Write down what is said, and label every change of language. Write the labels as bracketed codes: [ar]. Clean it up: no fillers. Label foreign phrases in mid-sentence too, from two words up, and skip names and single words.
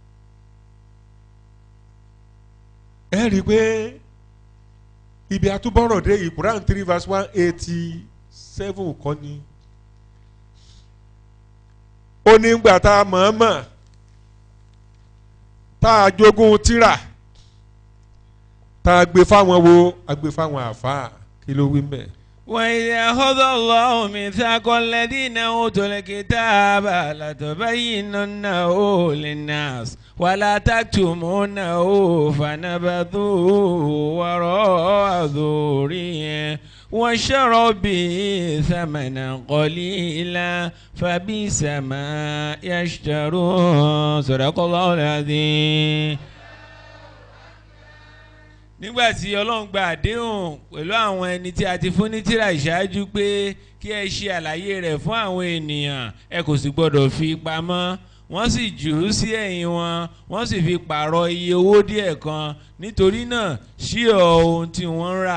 [yo] Ẹ rí i pé ibi àtúbọ̀rọ̀ dé Quran 3 verse 187 kọ́ ni. Ó ní gbà tá a mọ̀ọ́mọ̀ tá a jogún tírà tá a gbé fáwọn wo a gbé fáwọn àfáà kí ló wí mbẹ. [ar] وإذ أخذ الله ميثاق الذين أوتوا الكتاب لتبيننه للناس ولا تكتمونه فنبذوه وراء ظهورهم واشتروا به ثمنا قليلا فبئس ما يشترون صدق الله العظيم. [yo] Nígbà tí Ọlọ́run gba àdéhùn pẹ̀lú àwọn ẹni tí a ti fún ní tírà ìṣáájú pé kí ẹ ṣe àlàyé rẹ̀ fún àwọn ènìyàn ẹ kò sì gbọdọ̀ fi pamọ́ wọ́n sì jù ú sí ẹ̀yìn wọn wọ́n sì fi pààrọ̀ iye owó díẹ̀ kan nítorí náà ṣí ọ ohun tí wọ́n ń rà.